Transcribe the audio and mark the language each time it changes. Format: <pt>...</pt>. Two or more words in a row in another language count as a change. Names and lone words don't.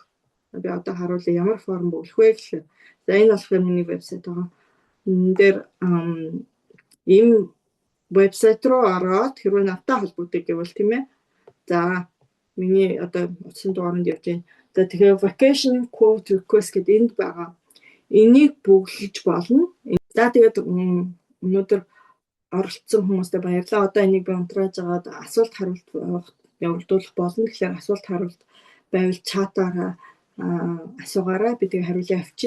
<mn>Би одоо харуулъя ямар форм бүгэлэх вэ гэхээр за энэ болохоор миний вебсайт байгаа. Энэ дээр ийм вебсайт руу ороод хэрвээ надтай холбогддог гэвэл тийм ээ. За миний одоо утсан дугаарнд явж байна. За тэгэхээр</mn> <en>vacation quote request</en> <mn>гэдэг энд байгаа. Энийг бүглэж болно. За тэгээд өнөөдөр оролцсон хүмүүстээ баярлалаа. Одоо энийг би унтрааж агаад асуулт хариулт явуулдуулах болно. Тэгэхээр асуулт хариулт байвал чатаараа асуугаарай. Би тэгээ хариулъя авчи.</mn>